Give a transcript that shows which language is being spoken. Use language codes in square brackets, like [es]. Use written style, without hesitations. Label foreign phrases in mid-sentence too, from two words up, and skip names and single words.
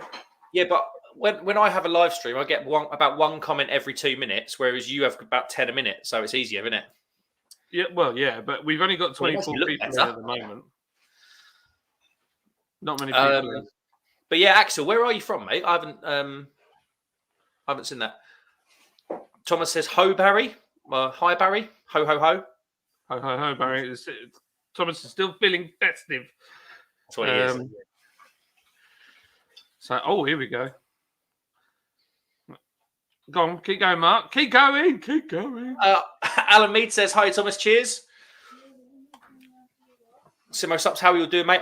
[en] Yeah, but when I have a live stream, I get about one comment every 2 minutes, whereas you have about 10 a minute, so it's easier, isn't it? Yeah, well, yeah, but we've only got 24 people in at the moment. Not many people. In. But yeah, Axel, where are you from, mate? I haven't seen that. Thomas says, "Ho, Barry." Hi, Barry. Ho, ho, ho. Ho, ho, ho, Barry. Thomas is still feeling festive. That's what he is. So, here we go. Go on, keep going, Mark. Keep going. Alan Mead says, "Hi, Thomas. Cheers." Simo Sups, how are you doing, mate?